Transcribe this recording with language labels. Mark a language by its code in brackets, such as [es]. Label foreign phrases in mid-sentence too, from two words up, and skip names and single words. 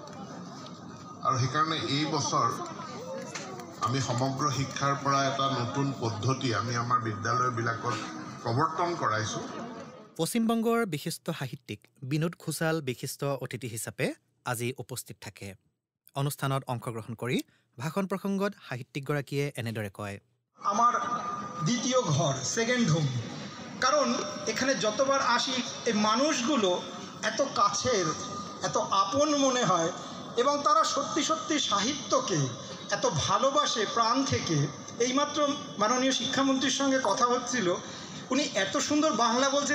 [as] আৰু সেইকাৰণে এই বছৰ আমি সমগ্ৰ শিক্ষাৰ পৰা এটা নতুন পদ্ধতি আমি আমাৰ বিদ্যালয়বিলাকত প্ৰৱৰ্তন কৰাইছোঁ। পশ্চিমবংগৰ বিশিষ্ট সাহিত্যিক বিনোদ খোছাল বিশিষ্ট অতিথি হিচাপে আজি উপস্থিত থাকে। অনুষ্ঠানত অংশগ্ৰহণ কৰি ভাষণ প্ৰসংগত সাহিত্যিকগৰাকীয়ে এনেদৰে কয়, [bn] আমার দ্বিতীয় ঘর, [en] second home. [bn] কারণ এখানে যতবার আসি এই মানুষগুলো এত কাছের, এত আপন মনে হয় এবং তারা সত্যি সত্যি সাহিত্যকে এত ভালোবাসে প্রাণ থেকে। এইমাত্র মাননীয় শিক্ষামন্ত্রীর সঙ্গে কথা হচ্ছিল, উনি এত সুন্দর বাংলা বলছেন।